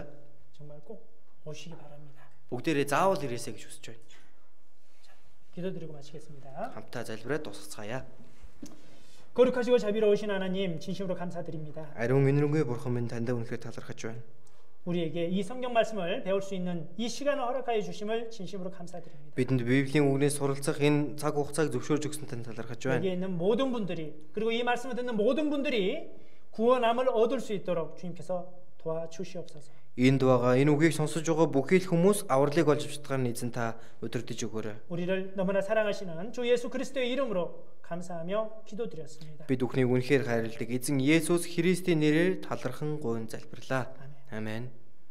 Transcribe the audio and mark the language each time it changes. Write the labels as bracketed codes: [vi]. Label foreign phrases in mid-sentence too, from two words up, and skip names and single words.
[ko] 정말 꼭 오시기 바랍니다. [mn] Бүгдээрээ заавал ирээсэй гэж хүсэж байна. [ko] 자, 기도드리고 마치겠습니다. [mn] хамтаа залбираад дуусгацгаая. [ko] 거룩하시고 자비로우신 하나님 진심으로 감사드립니다. [mn] Ариун энэргүй бурхан минь танд үнэхээр талархаж байна. [ko] 우리에게 이 성경 말씀을 배울 수 있는 이 시간을 허락하여 주심을 진심으로 감사드립니다. [mn] Бидэнд Библийн үгнээс суралцах энэ цаг хугацааг зөвшөөрж өгсөн танд талархаж байна. [ko] 여기에 있는 모든 분들이 그리고 이 말씀을 듣는 모든 분들이 구원함을 얻을 수 있도록 주님께서 도와주시옵소서. [mn] Энд байгаа энэ үгийг сонсож байгаа бүхий л хүмүүс авралыг олж авчдгаар нь эзэн та өдөрдөж өгөөрэй. [ko] 우리를 너무나 사랑하시는 주 예수 그리스도의 이름으로 감사하며 기도드렸습니다. [mn] Бид бүхнийг үнэхээр хайрладаг эзэн Есүс Христийн нэрээр талархан гуйн залбирлаа. [ko] 아멘.